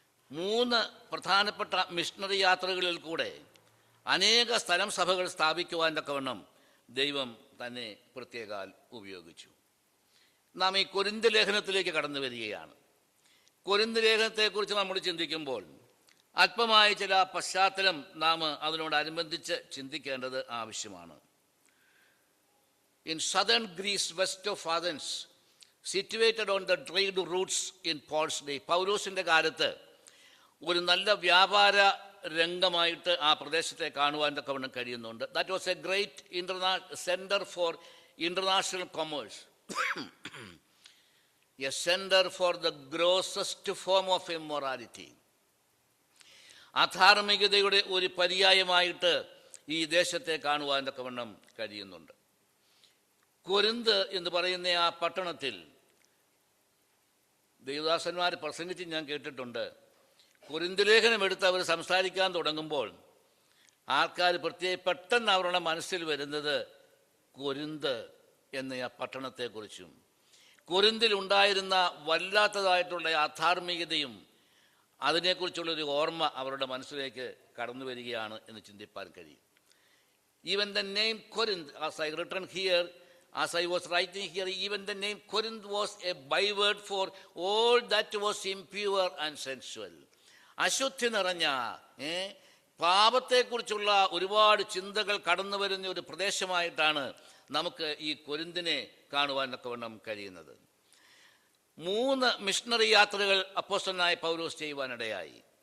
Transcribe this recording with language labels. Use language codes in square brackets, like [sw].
[ml] 3 പ്രധാനപ്പെട്ട മിഷണറി യാത്രകളിൽ കൂടെ അനേക സ്ഥലം സഭകൾ സ്ഥാപിക്കുവാൻ തക്കവണ്ണം ദൈവം തന്നെ പ്രത്യേകാൽ ഉപയോഗിച്ചു. നാം ഈ കൊരിന്ത് ലേഖനത്തിലേക്ക് കടന്നു വരികയാണ്. കൊരിന്ത് ലേഖനത്തെക്കുറിച്ച് നമ്മൾ ചിന്തിക്കുമ്പോൾ അല്പമായ ചില പശ്ചാത്തലം നാം അതിനോടനുബന്ധിച്ച് ചിന്തിക്കേണ്ടത് ആവശ്യമാണ്. [en] In southern Greece, west of Athens, situated on the trade routes in Paul's day, [ml] പൗലോസിൻ്റെ കാലത്ത് ഒരു നല്ല വ്യാപാര രംഗമായിട്ട് ആ പ്രദേശത്തെ കാണുവാൻ തക്കവണ്ണം കഴിയുന്നുണ്ട്. [en] That was a great centre for international commerce, a centre for the grossest form of immorality. [ml] അധാർമികതയുടെ ഒരു പര്യായമായിട്ട് ഈ ദേശത്തെ കാണുവാൻ തക്കവണ്ണം കഴിയുന്നുണ്ട്. കൊരിന്ത് എന്ന് പറയുന്ന ആ പട്ടണത്തിൽ ദേവദാസന്മാർ പ്രസംഗിച്ച് ഞാൻ കേട്ടിട്ടുണ്ട്. കൊരിന്ത് ലേഖനം എടുത്ത് അവർ സംസാരിക്കാൻ തുടങ്ങുമ്പോൾ ആൾക്കാർ പെട്ടെന്ന് അവരുടെ മനസ്സിൽ വരുന്നത് കൊരിന്ത് എന്ന ആ പട്ടണത്തെക്കുറിച്ചും കൊരിന്തിൽ ഉണ്ടായിരുന്ന വല്ലാത്തതായിട്ടുള്ള അധാർമികതയും അതിനെക്കുറിച്ചുള്ളൊരു ഓർമ്മ അവരുടെ മനസ്സിലേക്ക് കടന്നു വരികയാണ് എന്ന് ചിന്തിപ്പാൻ കഴിയും. [en] Even the name Corinth, as I written here, as I was writing here, even the name Corinth was a byword for all that was impure and sensual. [ml] അശുദ്ധി നിറഞ്ഞ പാപത്തെക്കുറിച്ചുള്ള ഒരുപാട് ചിന്തകൾ കടന്നു വരുന്ന ഒരു പ്രദേശമായിട്ടാണ് നമുക്ക് ഈ കൊരിന്തിനെ കാണുവാനൊക്കെ വേണം കഴിയുന്നത്. 3 മിഷണറി യാത്രകൾ അപ്പോസ്തലനായ പൗലോസ് ചെയ്യുവാനിടയായി.